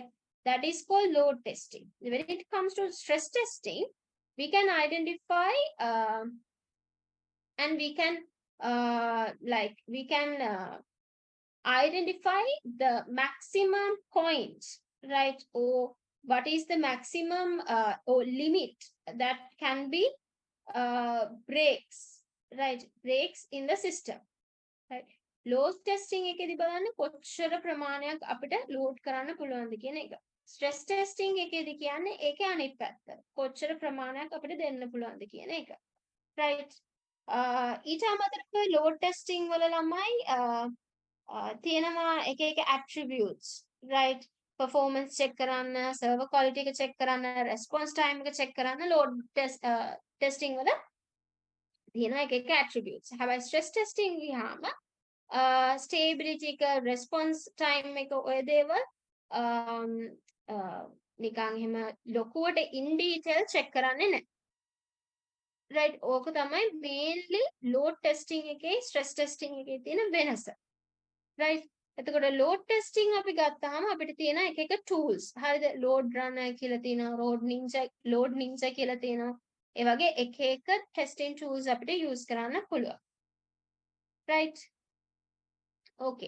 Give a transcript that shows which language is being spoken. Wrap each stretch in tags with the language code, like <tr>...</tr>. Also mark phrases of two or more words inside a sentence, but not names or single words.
<en>That is called load testing. When it comes to stress testing, we can identify and we can identify the maximum point, right? Or what is the maximum or limit that can be breaks, right? Breaks in the system, right? load testing</en> <si>එකේදී බලන්න කොච්චර ප්‍රමාණයක් අපිට load කරන්න පුළුවන්ද කියන එක.</si> <en>stress testing</en> <si>එකේදී කියන්නේ ඒකේ අනිත් පැත්ත. කොච්චර ප්‍රමාණයක් අපිට දෙන්න පුළුවන්ද කියන එක. right? ඊට අමතරව</si> <en>load testing</en> <si>වල ළමයි තියෙනවා එක එක</si> <en>attributes, right?</en> <si>performance check කරන්න,</si> <en>server quality</en> <si>එක check කරන්න,</si> <en>response time</en> <si>එක check කරන්න</si> <en>load testing</en> <si>වල තියෙනවා එක එක attributes. හැබැයි</si> <en>stress testing</en> <si>ගියාම stability එක,</si> <en>response time</en> <si>එක, ඔය දේවල් නිකන් එහෙම ලොකුවට</si> <en>in detail check</en> <si>කරන්නේ නැහැ. right? ඕක තමයි</si> <en>mainly load testing</en> <si>එකේ</si> <en>stress testing</en> <si>එකේ තියෙන වෙනස. right? එතකොට</si> <en>load testing</en> <si>අපි ගත්තාම අපිට තියෙන එක එක tools. හරිද? load runner කියලා තියෙනවා, load ninja කියලා තියෙනවා. ඒ වගේ එක එක</si> <en>testing tools</en> <si>අපිට use කරන්න පුළුවන්.</si> <en>right? okay.</en>